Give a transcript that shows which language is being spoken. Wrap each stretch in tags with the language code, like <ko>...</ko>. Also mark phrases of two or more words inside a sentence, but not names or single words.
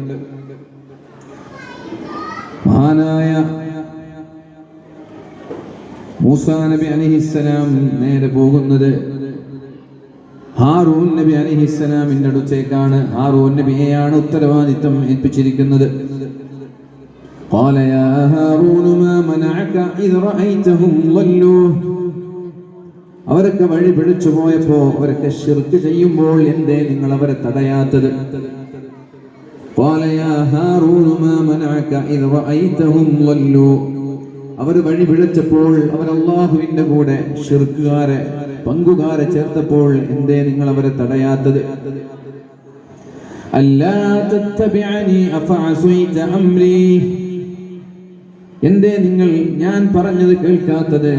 <ml>മഹാനായ മൂസാ നബി അലൈഹിസ്സലാം നേരെ പോകുന്നത് ഹാറൂൻ നബി അലൈഹിസ്സലാമിന്റെ അടുത്തേക്കാണ്. ഹാറൂൻ നബിയെയാണ് ഉത്തരവാദിത്തം ഏൽപ്പിച്ചിരിക്കുന്നത്.</ml> <ar>قال يا هارون ما منعك إذ رأيتهم ضلوا</ar> <ml>അവരൊക്കെ വഴി പിടിച്ചു പോയപ്പോ അവരൊക്കെ ശിർക്ക് ചെയ്യുമ്പോൾ എന്തേ നിങ്ങൾ അവരെ തടയാത്തത്?</ml> <ar>قال يا هارون ما منعك إذ رأيتهم ضلوا</ar> <ml>അവർ വഴി പിഴച്ചപ്പോൾ അവർ അല്ലാഹുവിന്റെ കൂടെ ശിർക്കുകാരെ പങ്കുകാരെ ചേർത്തപ്പോൾ എന്തേ നിങ്ങൾ അവരെ തടയാത്തത്?</ml> <ar>ألا تتبعن أفعصيت أمري</ar> <ml>എന്തേ നിങ്ങൾ ഞാൻ പറഞ്ഞത് കേൾക്കാത്തത്?</ml>